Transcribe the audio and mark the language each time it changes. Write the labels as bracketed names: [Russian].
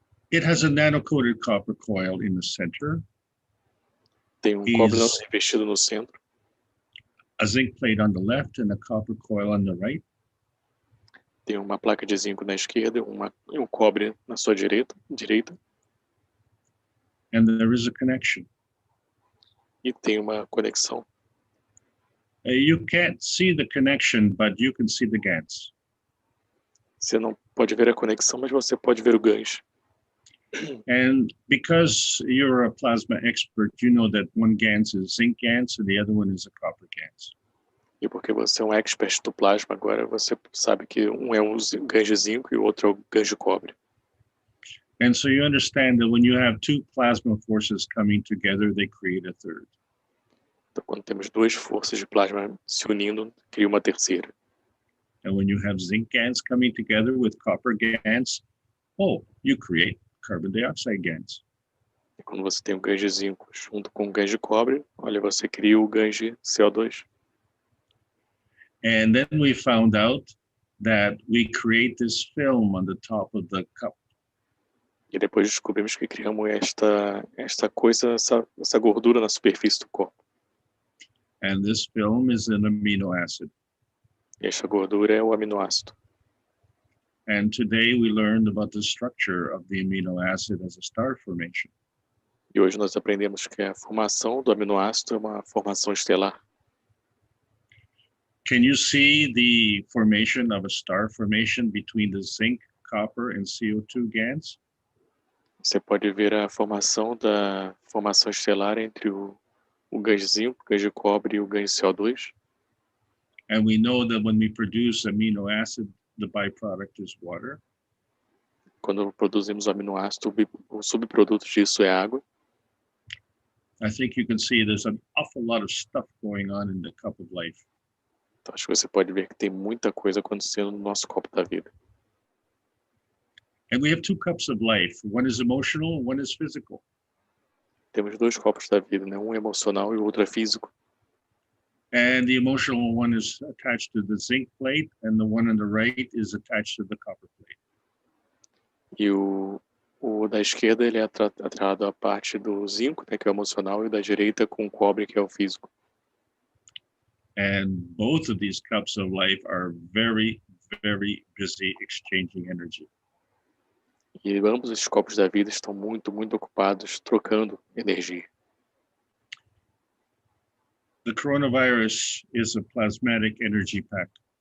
[English] It has a nano-coated copper coil in the center, [Portuguese] Tem um cobre revestido no centro, [English] a zinc plate on the left and a copper coil on the right. [Portuguese] tem uma placa de zinco na esquerda e um cobre na sua direita. [English] And there is a connection. [Portuguese] E tem uma conexão. [English] You can't see the connection, but you can see the GANs. [Portuguese] Você não pode ver a conexão, mas você pode ver o gancho. [English] And because you're a plasma expert, you know that one GANs is zinc GANs and the other one is a copper GANs. [Portuguese] E porque você é um expert do plasma agora, você sabe que um é um gancho de zinco e o outro é o gancho de cobre. [English] And so you understand that when you have two plasma forces coming together, they create a third. [Portuguese] Então, quando temos duas forças de plasma se unindo, cria uma terceira. [English] And when you have zinc GANs coming together with copper GANs, you create carbon dioxide GANs. [Portuguese] E quando você tem um gancho de zinco junto com um gancho de cobre, olha, você cria o gancho de CO2. [English] And then we found out that we create this film on the top of the cup. [Portuguese] E depois descobrimos que criamos esta coisa, essa gordura na superfície do copo. [English] And this film is an amino acid. [Portuguese] E esta gordura é o aminoácido. [English] And today we learned about the structure of the amino acid as a star formation. [Portuguese] E hoje nós aprendemos que a formação do aminoácido é uma formação estelar. [English] Can you see the formation of a star formation between the zinc, copper, and CO2 GANs? [Portuguese] Você pode ver a formação da formação estelar entre o gancho de zinco, o gancho de cobre e o gancho de CO2. [English] And we know that when we produce amino acid, the byproduct is water. [Portuguese] Quando produzimos o aminoácido, o subproduto disso é água. [English] I think you can see there's an awful lot of stuff going on in the cup of life. [Portuguese] Então, acho que você pode ver que tem muita coisa acontecendo no nosso copo da vida. [English] And we have two cups of life. One is emotional, one is physical. [Portuguese] Temos dois copos da vida, né? Um é emocional e o outro é físico. [English] And the emotional one is attached to the zinc plate, and the one on the right is attached to the copper plate. [Portuguese] E o da esquerda ele é atrelado à parte do zinco, né, que é o emocional, e o da direita com o cobre, que é o físico. [English] And both of these cups of life are very, very busy exchanging energy. [Portuguese] E ambos esses copos da vida estão muito ocupados trocando energia. [English] The coronavirus is a plasmatic energy pack.